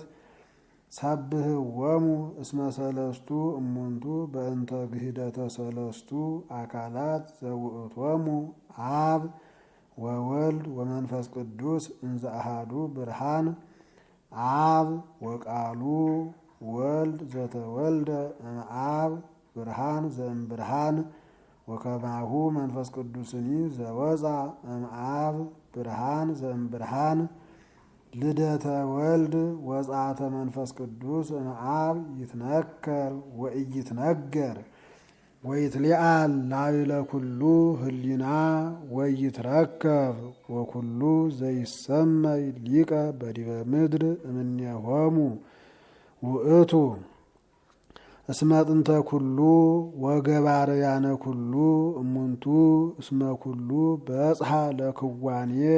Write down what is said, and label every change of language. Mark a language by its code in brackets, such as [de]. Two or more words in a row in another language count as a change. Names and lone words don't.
[gez] ሰብህዎሙ እስመ ሰለስቱ እሙንቱ በእንተ ግህደተ ሰለስቱ አካላት ዘውእቶሙ አብ ወወልድ ወመንፈስ ቅዱስ እንዘ አሐዱ ብርሃን አብ ወቃሉ ወልድ ዘተወልደ እምአብ ብርሃን ዘእምብርሃን ወከማሁ መንፈስ ቅዱስኒ ዘወፃ እምአብ ብርሃን ዘእምብርሃን ልደተ ወልድ ወጻተ መንፈስ ቅዱስ እምአብ ይትነከር ወኢይትነገር ወይትሊአል ላዕለ ኩሉ ህሊና ወይትረከብ ወኩሉ ዘይሰመይ ሊቀ በዲበ ምድር እምኔሆሙ ውእቱ እስመ ጥንተ ኩሉ ወገባርያነ ኩሉ እሙንቱ እስመ ኩሉ በጽሐ ለክዋኔ